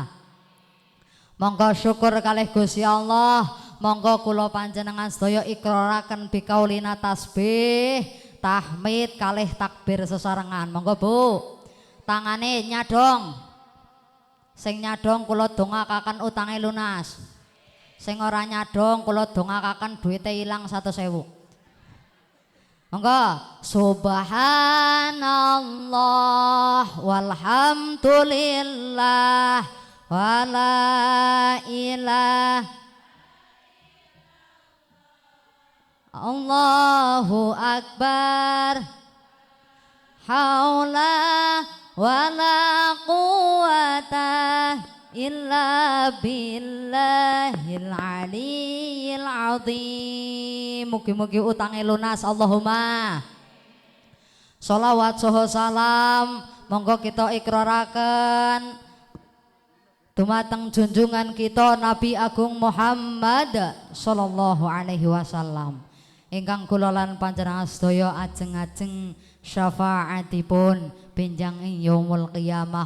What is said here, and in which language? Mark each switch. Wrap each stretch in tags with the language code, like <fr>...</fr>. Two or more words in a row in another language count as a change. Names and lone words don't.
<jv>Monggo syukur kalih Gusti Allah, monggo kula panjenengan sedaya ikraraken bikaulina tasbih, tahmid kalih takbir sesarengan. Monggo Bu, tangane nyadong. Sing nyadong kula dongakaken utange lunas. Sing ora nyadong kula dongakaken duwite ilang 100.000. Monggo.</jv> <ar>سبحان الله والحمد لله ولا إله الله أكبر حول ولا قوة إلا بالله العلي العظيم.</ar> <jv>Mugi-mugi utange lunas. Allahumma. Sholawat saha salam monggo kita ikraraken dumateng junjungan kita Nabi Agung Muhammad</jv> <ar>صلى الله عليه وسلم</ar> <jv>ingkang kula lan panjenengan sedaya ajeng-ajeng syafaatipun benjang ing</jv> <ar>يوم القيامة.</ar>